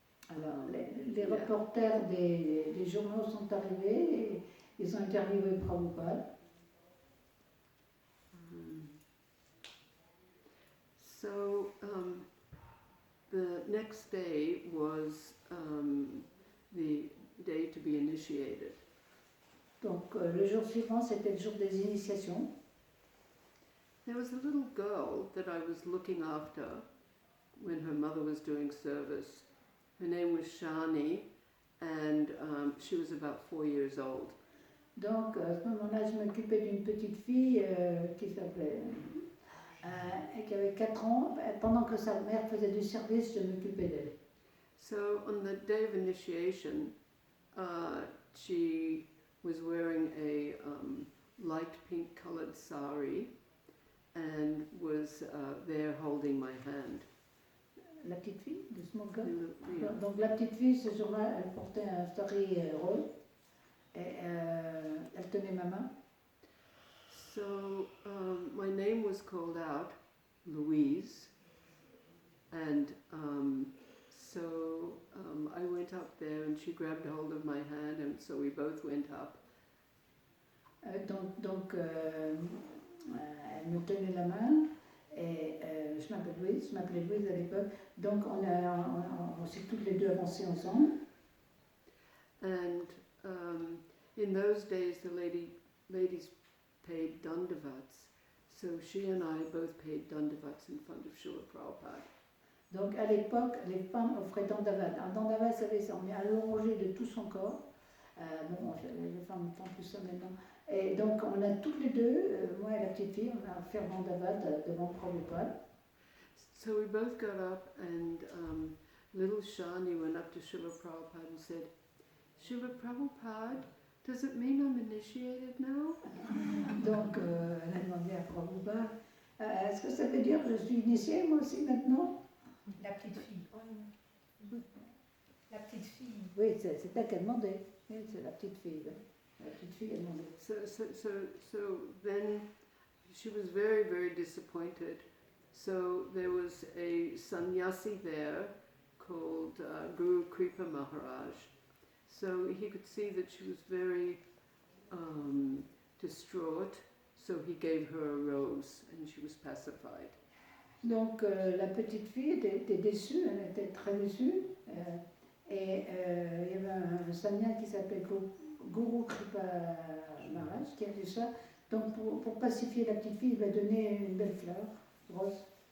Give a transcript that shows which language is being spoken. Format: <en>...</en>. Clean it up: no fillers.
<fr>Alors, les reporters des journaux sont arrivés et ils ont interviewé Prabhupada.</fr> <en>So the next day was the day to be initiated.</en> <fr>Donc, le jour suivant, c'était le jour des initiations.</fr> <en>There was a little girl that I was looking after when her mother was doing service. Her name was Shani, and she was about 4 years old.</en> <fr>Donc, à ce moment-là, je m'occupais d'une petite fille qui s'appelait... et qui avait 4 ans. Pendant que sa mère faisait du service, je m'occupais d'elle.</fr> <en>So on the day of initiation, she was wearing a light pink colored sari and was there holding my hand.</en> <fr>La petite fille de ce moment-là.</fr> <en>Yeah.</en> <fr>Donc la petite fille, ce jour-là, elle portait un sari rose et elle tenait ma main.</fr> <en>So my name was called out, Louise, and so I went up there and she grabbed hold of my hand, and so we both went up.</en> <fr>Donc elle me tenait la main et je m'appelais Louise à l'époque. Donc on s'est toutes les deux avancées ensemble.</fr> <en>And in those days the ladies paid dandavats, so she and I both paid dandavats in front of Srila Prabhupada.</en> <fr>Donc à l'époque, les femmes offraient dandavat. Un dandavat, ça veut dire on est allongé de tout son corps. Bon, les femmes font plus ça maintenant. Et donc on a toutes les deux, moi et la petite fille, on a fait dandavat devant Prabhupada.</fr> <en>So we both got up, and little Shani went up to Srila Prabhupada and said, Srila Prabhupada, does it mean I'm initiated now?</en> <fr>Donc elle a demandé à Prabhupada, est-ce que ça veut dire que je suis initiée moi aussi maintenant? La petite fille. La petite fille. Oui, c'est elle qui a demandé. Oui, c'est la petite fille. Oui. La petite fille a demandé.</fr> <en>So then she was very, very disappointed. So there was a sannyasi there called Guru Kripa Maharaj. So he could see that she was very distraught. So he gave her a rose and she was pacified.</en> <fr>Donc la petite fille était déçue, elle était très déçue. Et il y avait un sannyasi qui s'appelait Guru Kripa Maharaj qui a dit ça. Donc pour pacifier la petite fille, il lui a donné une belle fleur rose.</fr>